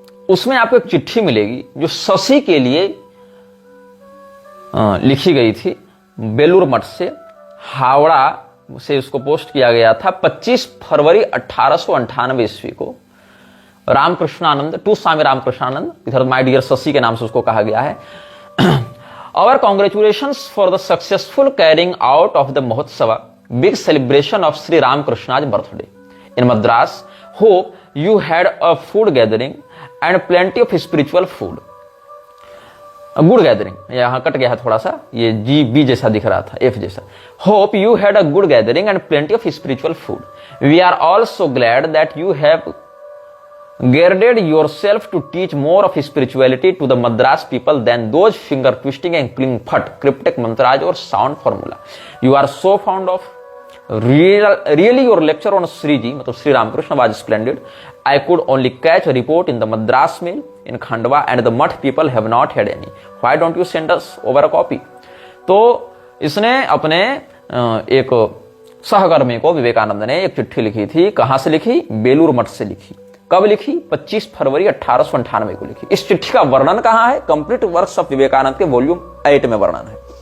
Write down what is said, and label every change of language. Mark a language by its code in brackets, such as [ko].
[hi] उसमें आपको एक चिट्ठी मिलेगी जो शशि के लिए लिखी गई थी, बेलूर मठ से, हावड़ा से उसको पोस्ट किया गया था 25 फरवरी 1898 ईस्वी को। रामकृष्णानंद टू स्वामी रामकृष्णानंद, इधर माय डियर शशि के नाम से उसको कहा गया है। [en] Our congratulations for the successful carrying out of the Mahotsava, big celebration of Sri Ramakrishna's birthday in Madras. Hope you had a food gathering and plenty of spiritual food. [hi] Good gathering, यहां cut गया है थोड़ा सा, ये G B जैसा दिख रहा था, एफ जैसा। [en] Hope you had a good gathering and plenty of spiritual food. We are all so glad that you have girded yourself to teach more of spirituality to the Madras people than those finger twisting and pling phat cryptic mantras or sound formula. You are so fond of really your lecture on Sri Ji, मतलब Sri Ramakrishna was splendid. I could only catch a report in the Madras mail in Khandwa and the Math people have not had any. Why don't you send us over a copy? [hi] तो इसने अपने एक सहकर्मी को विवेकानंद ने एक चिट्ठी लिखी थी। कहां से लिखी? बेलूर मठ से लिखी। कब लिखी? 25 फरवरी 1898 को लिखी। इस चिट्ठी का वर्णन कहां है? कंप्लीट वर्क्स ऑफ विवेकानंद के वॉल्यूम 8 में वर्णन है।